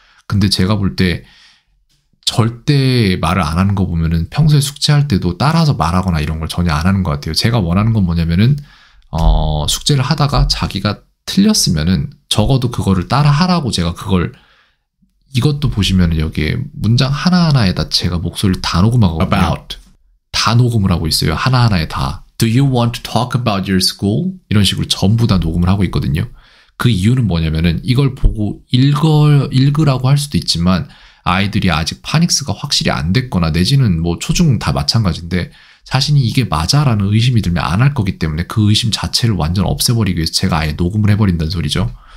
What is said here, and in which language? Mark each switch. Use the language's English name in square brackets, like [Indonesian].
[Korean] 근데 제가 볼 때 절대 말을 안 하는 거 보면은 평소에 숙제할 때도 따라서 말하거나 이런 걸 전혀 안 하는 것 같아요. 제가 원하는 건 뭐냐면은 숙제를 하다가 자기가 틀렸으면은 적어도 그거를 따라 하라고 제가 그걸 이것도 보시면은 여기에 문장 하나하나에다 제가 목소리를 다 녹음하거든요. about 다 녹음을 하고 있어요. 하나하나에 다. [English] Do you want to talk about your school? [Korean] 이런 식으로 전부 다 녹음을 하고 있거든요. 그 이유는 뭐냐면은 이걸 보고 읽으라고 할 수도 있지만 아이들이 아직 파닉스가 확실히 안 됐거나 내지는 뭐 초중 다 마찬가지인데 자신이 이게 맞아라는 의심이 들면 안 할 거기 때문에 그 의심 자체를 완전 없애버리기 위해서 제가 아예 녹음을 해버린다는 소리죠.